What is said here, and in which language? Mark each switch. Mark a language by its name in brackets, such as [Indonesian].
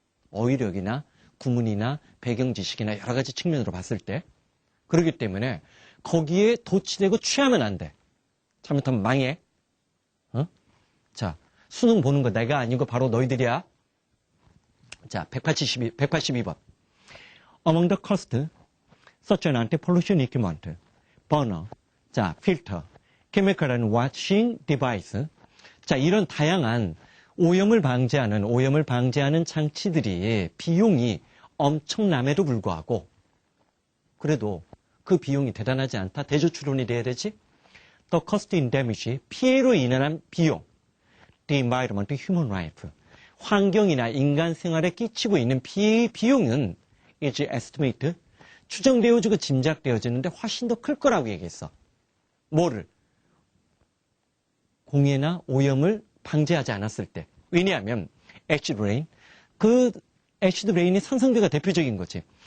[Korean] 어휘력이나 구문이나 배경 지식이나 여러 가지 측면으로 봤을 때. 그렇기 때문에 거기에 도취되고 취하면 안 돼. 잘못하면 망해. 자, 수능 보는 거 내가 아니고 바로 너희들이야. 자, 182번. [English] Among the cost, such an anti-pollution equipment, burner, 자, filter, chemical and washing device. [Korean] 자, 이런 다양한 오염을 방지하는 장치들이 비용이 엄청남에도 불구하고 그래도 그 비용이 대단하지 않다. 대조출원이 돼야 되지. [English] The cost in damage, [Korean] 피해로 인한 비용. [English] The environment, human life. [Korean] 환경이나 인간 생활에 끼치고 있는 피해의 비용은 [English] is estimate, [Korean] 추정되어지고 짐작되어지는데 훨씬 더 클 거라고 얘기했어. 뭐를? 공해나 오염을 방지하지 않았을 때. 왜냐하면 acid rain, 그 acid rain이 산성비가 대표적인 거지.